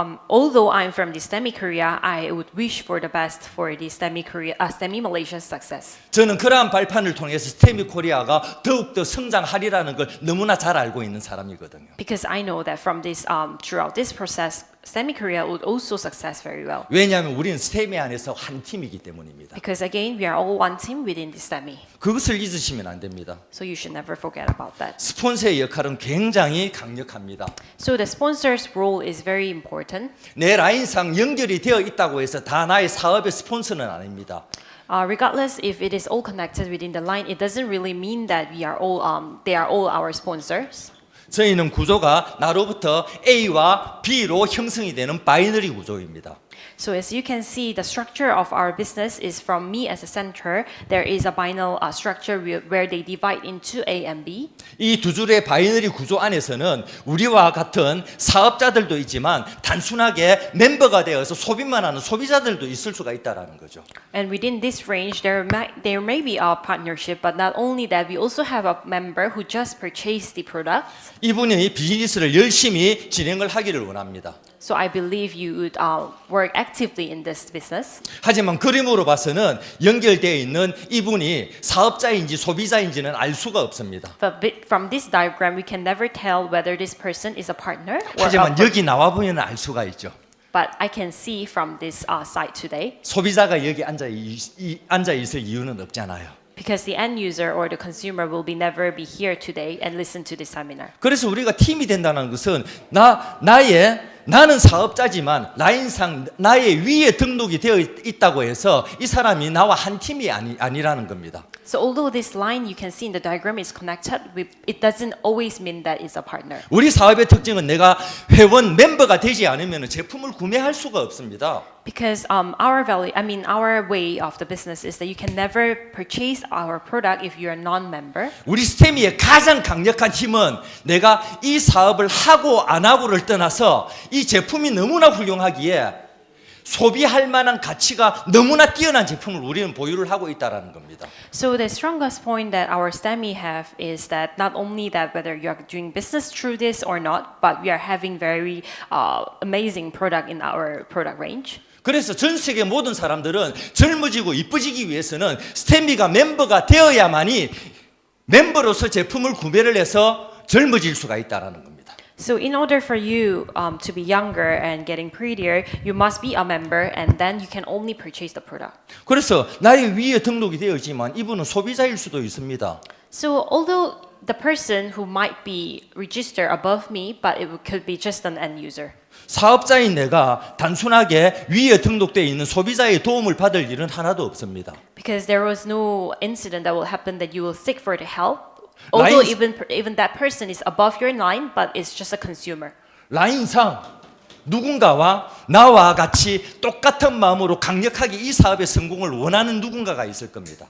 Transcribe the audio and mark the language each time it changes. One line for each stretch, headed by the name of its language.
English: Although I'm from the Stemey Korea, I would wish for the best for the Stemey Malaysia's success.
Korean: 저는 그러한 발판을 통해서 스테미 코리아가 더욱더 성장하리라는 걸 너무나 잘 알고 있는 사람이거든요.
English: Because I know that from this, throughout this process, Stemey Korea would also success very well.
Korean: 왜냐하면 우리는 스테미 안에서 한 팀이기 때문입니다.
English: Because again, we are all one team within the Stemey.
Korean: 그것을 잊으시면 안 됩니다.
English: So you should never forget about that.
Korean: 스폰서의 역할은 굉장히 강력합니다.
English: So the sponsor's role is very important.
Korean: 내 라인상 연결이 되어 있다고 해서 다 나의 사업의 스폰서는 아닙니다.
English: Regardless if it is all connected within the line, it doesn't really mean that we are all, they are all our sponsors.
Korean: 저희는 구조가 나로부터 A와 B로 형성이 되는 바이너리 구조입니다.
English: So as you can see, the structure of our business is from me as a center. There is a binary structure where they divide into A and B.
Korean: 이 두 줄의 바이너리 구조 안에서는 우리와 같은 사업자들도 있지만 단순하게 멤버가 되어서 소비만 하는 소비자들도 있을 수가 있다라는 거죠.
English: And within this range, there may be a partnership, but not only that, we also have a member who just purchased the products.
Korean: 이분이 비즈니스를 열심히 진행을 하기를 원합니다.
English: So I believe you would work actively in this business.
Korean: 하지만 그림으로 봐서는 연결되어 있는 이분이 사업자인지 소비자인지는 알 수가 없습니다.
English: But from this diagram, we can never tell whether this person is a partner or
Korean: 하지만 여기 나와 보면 알 수가 있죠.
English: But I can see from this site today.
Korean: 소비자가 여기 앉아 있을 이유는 없잖아요.
English: Because the end user or the consumer will never be here today and listen to this seminar.
Korean: 그래서 우리가 팀이 된다는 것은 나는 사업자지만 라인상 나의 위에 등록이 되어 있다고 해서 이 사람이 나와 한 팀이 아니라는 겁니다.
English: So although this line you can see in the diagram is connected, it doesn't always mean that it's a partner.
Korean: 우리 사업의 특징은 내가 회원 멤버가 되지 않으면 제품을 구매할 수가 없습니다.
English: Because our way of the business is that you can never purchase our product if you are non-member.
Korean: 우리 스테미의 가장 강력한 힘은 내가 이 사업을 하고 안 하고를 떠나서 이 제품이 너무나 훌륭하기에 소비할 만한 가치가 너무나 뛰어난 제품을 우리는 보유를 하고 있다라는 겁니다.
English: So the strongest point that our Stemey have is that not only that whether you are doing business through this or not, but we are having very amazing product in our product range.
Korean: 그래서 전 세계 모든 사람들은 젊어지고 이뻐지기 위해서는 스테미가 멤버가 되어야만이 멤버로서 제품을 구매를 해서 젊어질 수가 있다라는 겁니다.
English: So in order for you to be younger and getting prettier, you must be a member, and then you can only purchase the product.
Korean: 그래서 나의 위에 등록이 되어 있지만 이분은 소비자일 수도 있습니다.
English: So although the person who might be registered above me, but it could be just an end user.
Korean: 사업자인 내가 단순하게 위에 등록되어 있는 소비자의 도움을 받을 일은 하나도 없습니다.
English: Because there was no incident that will happen that you will seek for the help. Although even that person is above your line, but it's just a consumer.
Korean: 라인상 누군가와 나와 같이 똑같은 마음으로 강력하게 이 사업의 성공을 원하는 누군가가 있을 겁니다.